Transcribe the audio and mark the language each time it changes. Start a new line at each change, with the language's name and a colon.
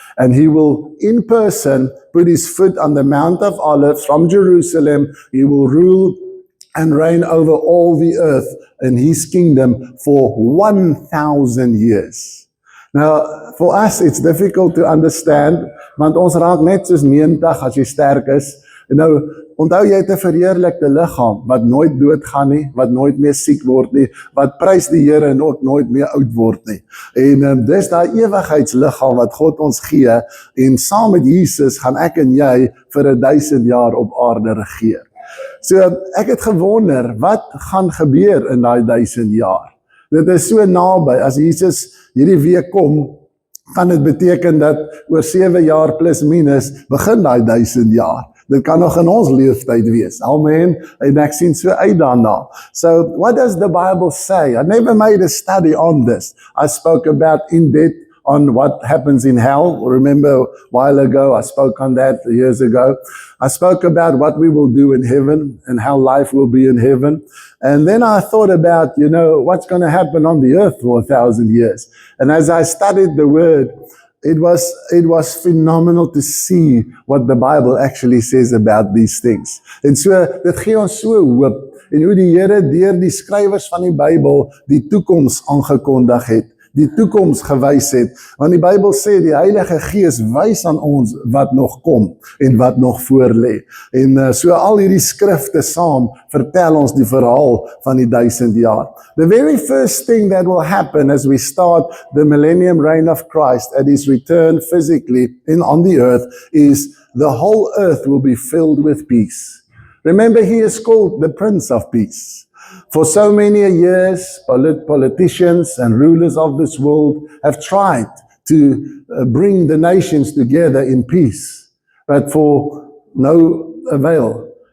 English: And he will, in person, put his foot on the Mount of Olives from Jerusalem. He will rule and reign over all the earth in his kingdom for 1,000 years. Now, for us, it's difficult to understand,
Afrikaans: want ons raak net soos 90 as jy sterk is. Nou, onthou jy het 'n verheerlikte liggaam wat nooit doodgaan nie, wat nooit meer siek word nie, wat prys die Here en ook nooit meer oud word nie. En dis daai ewigheidsliggaam wat God ons gee, en saam met Jesus gaan ek en jy vir 1000 jaar op aarde regeer. So ek het gewonder, wat gaan gebeur in daai 1000 jaar? Dit is so naby, as Jesus hierdie week kom, kan dit beteken dat oor 7 jaar plus minus begin daai 1000 jaar. Dit kan nog in ons leeftyd wees. Amen. En ek sien so uit daarna.
English: So, what does the Bible say? I never made a study on this. I spoke about in depth on what happens in hell. Remember a while ago, I spoke on that years ago. I spoke about what we will do in heaven and how life will be in heaven. And then I thought about, what's going to happen on the earth for 1,000 years. And as I studied the word, it was phenomenal to see what the Bible actually says about these things.
Afrikaans: En so, dit gee ons so hoop, en hoe die Here deur die skrywers van die Bybel die toekoms aangekondig het, die toekoms gewys het, want die Bybel sê die Heilige Gees wys aan ons wat nog kom en wat nog voor lê. En so al hierdie skrifte saam vertel ons die verhaal van die 1000 jaar.
English: The very first thing that will happen as we start the millennium reign of Christ at his return physically on the earth is the whole earth will be filled with peace. Remember, he is called the Prince of Peace. For so many years, politicians and rulers of this world have tried to bring the nations together in peace, but for no avail.